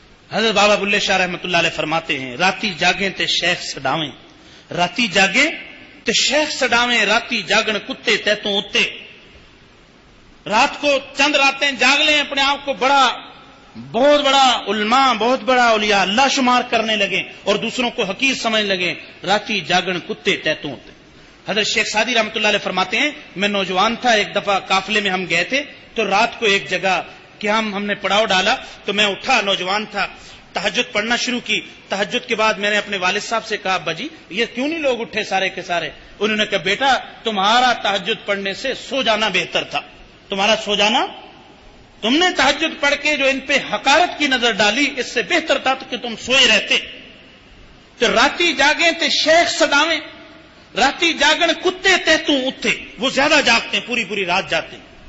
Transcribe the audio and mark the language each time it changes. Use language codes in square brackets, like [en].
[ur] حضرت بابا بلے شاہ رحمۃ اللہ علیہ فرماتے ہیں، [pa] راتی جاگیں تے شیخ سڈاویں، راتی جاگیں تے شیخ سڈاویں، راتی جاگن کتے تیتوں اتے. [ur] رات کو چند راتیں جاگ لیں، اپنے آپ کو بڑا بہت بڑا علماء، بہت بڑا اولیاء اللہ شمار کرنے لگے اور دوسروں کو حقیر سمجھنے لگے. [pa] راتی جاگن کتے تیتوں ہوتے. [ur] حضرت شیخ سعدی رحمۃ اللہ علیہ فرماتے ہیں میں نوجوان تھا، ایک دفعہ قافلے میں ہم گئے تھے تو رات کو ایک جگہ کہ ہم نے پڑاؤ ڈالا تو میں اٹھا، نوجوان تھا، تہجد پڑھنا شروع کی. تہجد کے بعد میں نے اپنے والد صاحب سے کہا ابا جی یہ کیوں نہیں لوگ اٹھے سارے کے سارے؟ انہوں نے کہا بیٹا تمہارا تہجد پڑھنے سے سو جانا بہتر تھا. تمہارا سو جانا، تم نے تہجد پڑھ کے جو ان پہ حقارت کی نظر ڈالی اس سے بہتر تھا کہ تم سوئے رہتے. [pa] تو راتی جاگیں تے شیخ صداویں، راتی جاگن کتے تہتوں اٹھے. [ur] وہ زیادہ جاگتے ہیں، پوری پوری رات جاتے ہیں.